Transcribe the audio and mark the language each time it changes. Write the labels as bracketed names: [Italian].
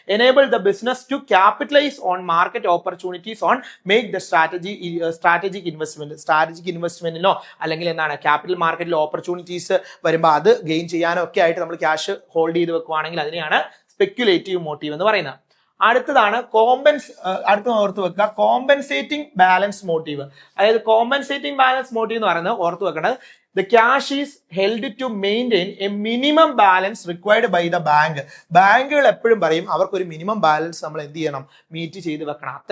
[English] enable the business to capitalise on market opportunities on make the strategic ഇൻവെസ്റ്റ്മെന്റിനോ [Malayalam] അല്ലെങ്കിൽ എന്താണ് capital മാർക്കറ്റിൽ opportunities വരുമ്പോൾ അത് ഗെയിൻ ചെയ്യാനോ ഒക്കെ ആയിട്ട് നമ്മൾ ക്യാഷ് ഹോൾഡ് ചെയ്ത് വെക്കുവാണെങ്കിൽ അതിനെയാണ് സ്പെക്യുലേറ്റീവ് മോട്ടീവ് എന്ന് പറയുന്നത്. അടുത്തതാണ് അടുത്ത ഓർത്ത് വെക്കുക, കോമ്പൻസേറ്റിംഗ് ബാലൻസ് മോട്ടീവ്. അതായത് കോമ്പൻസേറ്റിംഗ് ബാലൻസ് മോട്ടീവ് എന്ന് പറയുന്നത് ഓർത്ത് വെക്കേണ്ടത്, [English] the cash is held to maintain a minimum balance required by the bank. [Malayalam] ബാങ്കുകൾ എപ്പോഴും പറയും അവർക്കൊരു മിനിമം ബാലൻസ് നമ്മൾ എന്ത് ചെയ്യണം, മീറ്റ് ചെയ്ത് വെക്കണം.